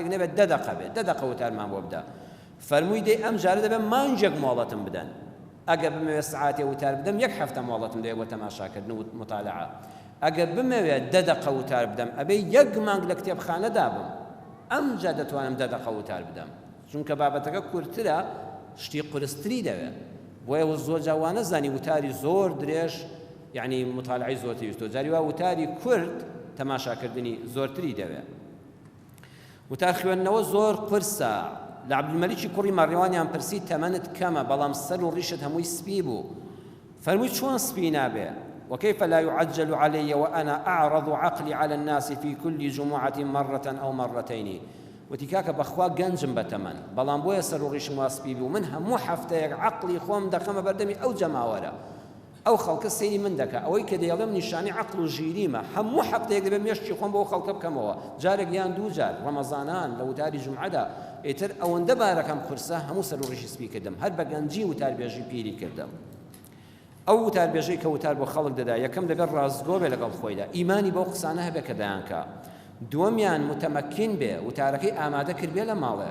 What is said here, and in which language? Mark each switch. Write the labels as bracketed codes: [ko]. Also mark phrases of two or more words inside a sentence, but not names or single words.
[ckb] نەبێت 10 دقە بێت 10 دقە وتارمان بۆ بدە فەرمووی دێ ئەم جارە دەبێت مانجێک مۆڵەتم بدەن ئەگەر بمەوێت سەعاتێ وتار بدەم 1 هەفتە مۆڵەتم دەوێت بۆ تەماشاکردن و مطالعە ئەگەر بمەوێت 10 دقە وتار بدەم ئەبێ 1 مانگ لە کتێبخانەدا بم ئەمجا دەتوانم 10 دقە وتار بدەم چونکە بابەتەکە کورتترە شتی قورستری دەوێت بۆیە زۆر جاوانە زانی وتاری زۆر درێژ یعنی مطالعی زۆرتری وتۆ جاری وا وتاری کورد تەماشاکردنی زۆرتری دەوێت وتار خوێندنەوە زۆر قرسە لە عەبدولمەلیکی کوڕی مەڕیوانیان پرسی تەمەنت کەمە بەڵام سەر و ڕیشت هەمووی سپی بوو فەرمووی چۆن سپی نابێ [ar] وكيف لا يعجل علي وأنا أعرض عقلي على الناس في كل جمعة مرة أو مرتين [ckb] وتكاك بخوا گەنجم بەتەمەن بەڵام بۆیە سەر و ڕیشم واسپی بوو من هەموو هەفتەیەک عەقڵی خۆم دەخەمە بەردەمی ئەو جەماوەرە ئەو خەڵکە سەیری من دەکا ئەوەی کە دەیڵێم نیشانی عەقڵ و ژیریمە هەموو هەفتەیەک دەبێت مێشتی خۆم بۆ خەڵکە بکەمەوە جارێک یان دوو جار ڕەمەزانان لە وتاری جومعەدا ئیتر ئەوەندە بارەکەم قورسە هەموو سەر و ڕیشی سپی کردم هەر بە گەنجی وتاربێژی پیری کردم ئەو وتاربێژەی کە وتار بۆ خەڵک دەدا یەکەم دەبێت ڕازگۆ بێ لەگەڵ خۆیدا ئیمانی بەو قسانە هەبێ کە دەیانکە دووەمیان متەمەکین بێ وتارەکەی ئامادە کرد بێ لە ماڵێ